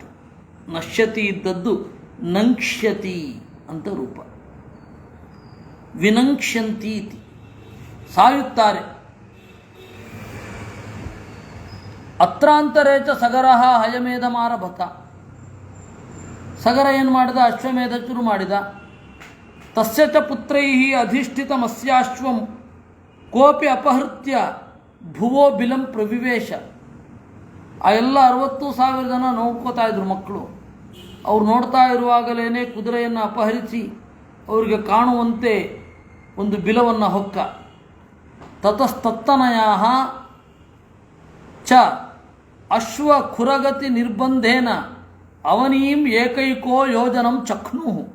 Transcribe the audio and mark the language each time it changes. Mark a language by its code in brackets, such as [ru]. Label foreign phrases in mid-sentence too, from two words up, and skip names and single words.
[kn] ನಶ್ಯತಿ ಇದ್ದದ್ದು ನಂಕ್ಷ್ಯತಿ ಅಂತ ರೂಪ. [sa] ವಿನಂಕ್ಷ್ಯಂತಿ ಇತಿ, ಸಾಯುತ್ತಾರೆ. ಅತ್ರಾಂತರೇ ಚ ಸಗರಃ ಹಯಮೇಧಮಾರಭತ. [kn] ಸಗರ ಏನು ಮಾಡಿದ? ಅಶ್ವಮೇಧ ಶುರು ಮಾಡಿದ. [sa] ತಸ್ಯ ಚ ಪುತ್ರೈಃ ಅಧಿಷ್ಠಿತಮಸ್ಯಾಶ್ವಂ ಕೋಪಿ ಅಪಹೃತ್ಯ ಭುವೋ ಬಿಲಂ ಪ್ರವಿವೇಶ. [kn] ಆ ಎಲ್ಲ 60,000 ಜನ ನೋಡ್ಕೋತಾ ಇದ್ರು ಮಕ್ಕಳು. ಅವ್ರು ನೋಡ್ತಾ ಇರುವಾಗಲೇ ಕುದುರೆಯನ್ನು ಅಪಹರಿಸಿ ಅವರಿಗೆ ಕಾಣುವಂತೆ ಒಂದು ಬಿಲವನ್ನು ಹೊಕ್ಕ. [sa] ತತಸ್ತತ್ತನಯಾಃ ಚ ಅಶ್ವ ಖುರಗತಿ ನಿರ್ಬಂಧೇನ ಅವನೀಂ ಏಕೈಕೋ ಯೋಜನಂ ಚಕ್ನು.